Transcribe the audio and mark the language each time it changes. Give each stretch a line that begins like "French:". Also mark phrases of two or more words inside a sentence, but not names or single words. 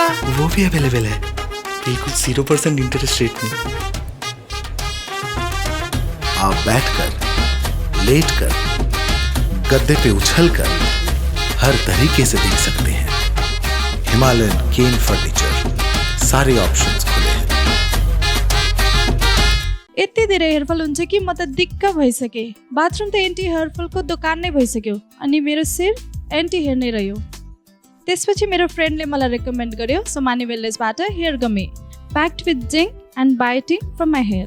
Hindi: वो भी अवेलेबल है, बिल्कुल 0%
English: interest rate
Hindi: में। आप बैठकर, लेटकर, गद्दे पे उछलकर हर तरीके से देख सकते हैं। हिमालयन केन फर्नीचर, सारे ऑप्शंस खुले हैं।
Nepali: यति धेरै हेयरफल हुन्छ कि म त दिक्क भइसके। बाथरुम त
English: anti hairfall
Nepali: दोकान नै भइसक्यो अनि मेरो शिर
English: anti hair
Nepali: नै रह्यो। त्यसपछि मेरो फ्रेन्डले मलाई रेकमेन्ड गर्यो सोमानी वेलनेसबाट
English: hair gummy packed with zinc and biotin from my hair.